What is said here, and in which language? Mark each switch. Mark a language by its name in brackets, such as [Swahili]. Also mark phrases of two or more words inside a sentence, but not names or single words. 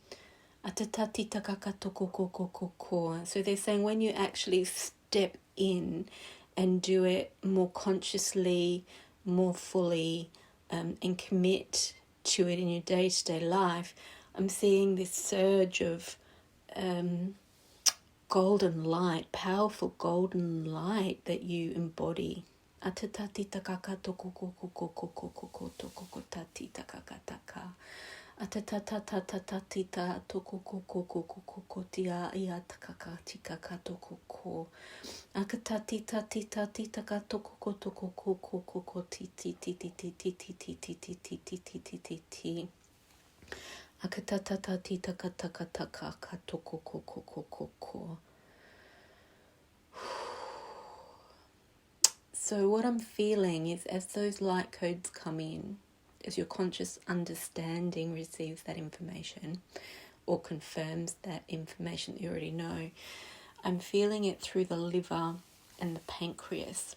[English] So they're saying when you actually step in and do it more consciously, more fully, and commit to it in your day-to-day life, I'm seeing this surge of golden light, powerful golden light that you embody. Atatatita kakatoko koko koko koko koko tatita kakataka. Atatatatatatatita toko koko koko koko tia iatakakatika katoko ko. Akatatita tita tita katoko koko koko koko titi titi titi titi titi titi titi titi. Akatatata tita katakataka katoko koko koko koko. So what I'm feeling is, as those light codes come in, as your conscious understanding receives that information or confirms that information that you already know, I'm feeling it through the liver and the pancreas.